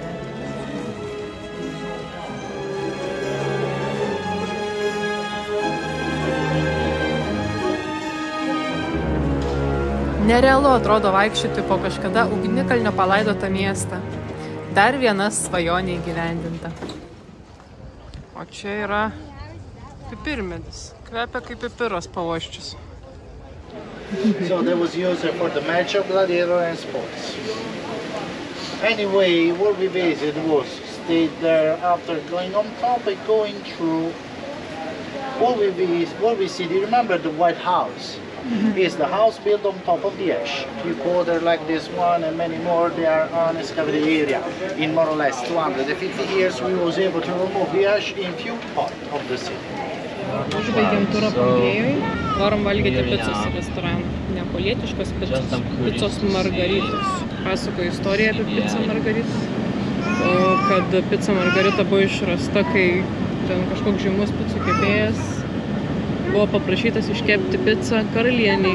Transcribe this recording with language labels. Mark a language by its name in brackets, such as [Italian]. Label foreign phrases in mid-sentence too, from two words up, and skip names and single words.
[Lithuanian] Nerealu atrodo vaikščioti po kažkada ugnikalnio palaidotą miestą. Dar viena svajonė įgyvendinta. O čia yra pipirmedis. Kvepia kaip pipiras pavoščius. [English] So that was used for the match of gladiator and sports. Anyway, what we visited was stayed there after going on top and going through. What we see, do you remember the White House? Is the house built on top of the ash. You go there like this one and many more, they are on excavated area. In more or less 250 years we was able to remove the ash in few parts of the city. [Lithuanian] Užbaigėm turą Pompėjui. Varom valgyti picos restoraną. Neapolietiškos picos margaritos. Pasakoju istoriją apie pizzą margaritą. Kad pica margarita buvo išrasta, kai ten kažkoks žymus picų kepėjas buvo paprašytas iškepti pizzą karalieniai.